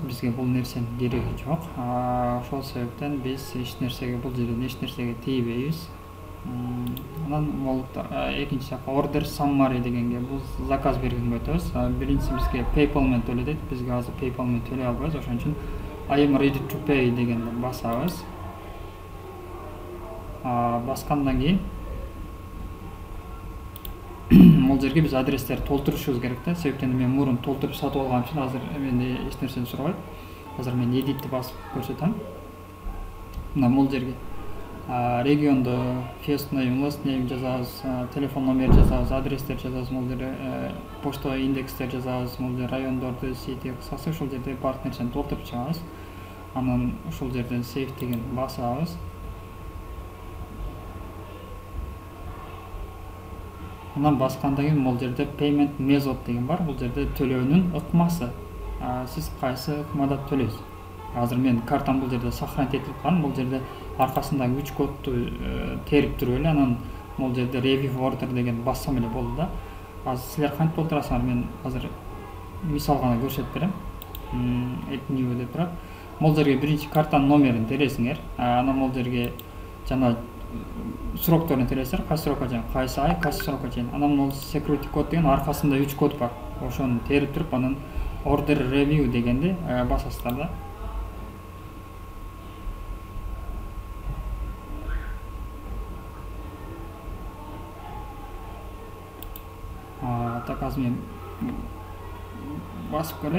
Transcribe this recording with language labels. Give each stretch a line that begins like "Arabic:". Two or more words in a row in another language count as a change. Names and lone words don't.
Kyrgyz: Бизге бул нерсенин кереги жок. Ошол себептен биз бул жерден эч нерсеге тийбейбиз. Анан бул экинчи жака
English: Order Summary
Kyrgyz: дегенге бул заказ бергенге өтөбүз. Биринчиси бизге PayPal менен төлө дейт. Бизге азыр PayPal менен төлөй албайбыз. Ошон үчүн
English: I am ready to pay
Kyrgyz: дегенди басабыз. Баскандан кийин бул жерге биз адрестерди толтурушубуз керек да. Себептен мен мурун толтуруп сатып алган үчүн азыр менде эч нерсени сурабайт. Азыр мен editти басып көрсөтөм. Мына бул жерге регионду
English: first name, last name
Kyrgyz: жазабыз, телефон номер жазабыз, адрестер жазабыз, бул жерде почта индекстер жазабыз, бул жерде райондорду, сити, кысасы ушул жерде баардык нерсени толтуруп чыгабыз. Анан ушул жерден save деген басабыз. Анан баскандан кийин бул жерде
English: payment method
Kyrgyz: деген бар. Бул жерде төлөөнүн ыкмасы. Сиз кайсы ыкмада төлөйсүз? Азыр мен картам бул жерде сохранить этилип калган. Бул жерде аркасындагы 3 кодду терип туруп эле анан бул жерде
English: review order
Kyrgyz: деген бассам эле болду да. Азыр силер кантип толтурасыңар? Мен азыр мисал гана көрсөтүп берем.
English: Add new
Kyrgyz: деп турат. Бул жерге биринчи картанын номерин тересиңер. Анан бул жерге жана срокторун тересиңер. Кайсы срокко чейин, кайсы ай, кайсы срокко чейин. Анан бул security код деген аркасында 3 код бар. Ошону терип туруп анан
English: order review
Kyrgyz: дегенди басасыздар да. Так азыр мен басып көрөйүн.